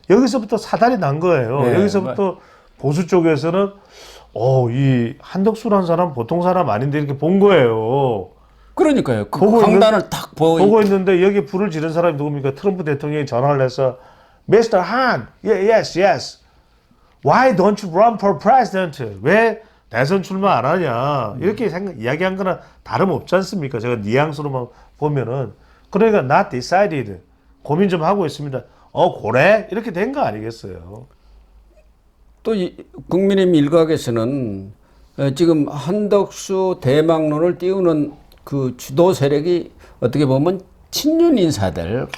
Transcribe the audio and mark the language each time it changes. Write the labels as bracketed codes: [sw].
[ko] 여기서부터 사달이 난 거예요. 예, 여기서부터 보수 쪽에서는 이 한덕수라는 사람 보통 사람 아닌데 이렇게 본 거예요. 그러니까요. 그 보고 강단을 딱 보고 있는데 여기 불을 지른 사람이 누굽니까? 트럼프 대통령이 전화를 해서 [en] Mr. Han, yes. Why don't you run for president? [ko] 왜 대선 출마 안 하냐? 이렇게 이야기한 거나 다름없지 않습니까? 제가 뉘앙스로만 보면은 그러니까 [en] not decided. [ko] 고민 좀 하고 있습니다. 그래? 이렇게 된 거 아니겠어요? 또 국민의힘 일각에서는 지금 한덕수 대망론을 띄우는 그 주도 세력이 어떻게 보면 친윤 인사들,